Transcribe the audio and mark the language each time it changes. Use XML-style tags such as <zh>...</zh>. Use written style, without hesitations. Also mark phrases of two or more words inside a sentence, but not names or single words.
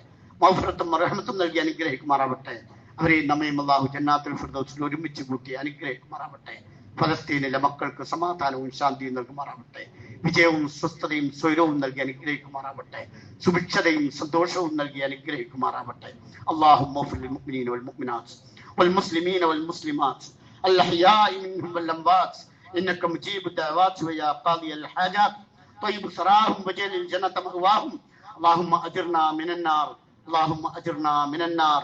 <ml>മഗ്ഫിറത്തും റഹ്മത്തും നൽകി അനുഗ്രഹിക്കുമാറാവട്ടെ. അവരെയും നമ്മയും അള്ളാഹു ജന്നാത്തുൽ ഫിർദൗസിൽ ഒരുമിച്ച് കൂട്ടി അനുഗ്രഹിക്കുമാറാവട്ടെ. ഫലസ്തീനിലെ മക്കൾക്ക് സമാധാനവും ശാന്തിയും നൽകുമാറാവട്ടെ. വിജയവും സ്വസ്ഥതയും സ്വൈരവും നൽകി അനുഗ്രഹിക്കുമാറാവട്ടെ. സുഭിക്ഷതയും സന്തോഷവും നൽകി അനുഗ്രഹിക്കുമാറാവട്ടെ.</ml> <ar>اللهم اغفر للمؤمنين والمؤمنات والمسلمين والمسلمات الأحياء منهم والأموات إنك مجيب الدعوات ويا قاضي الحاجات طيب ثراهم وجعل الجنة مأواهم. اللهم أجرنا من النار. اللهم أجرنا من النار.</ar>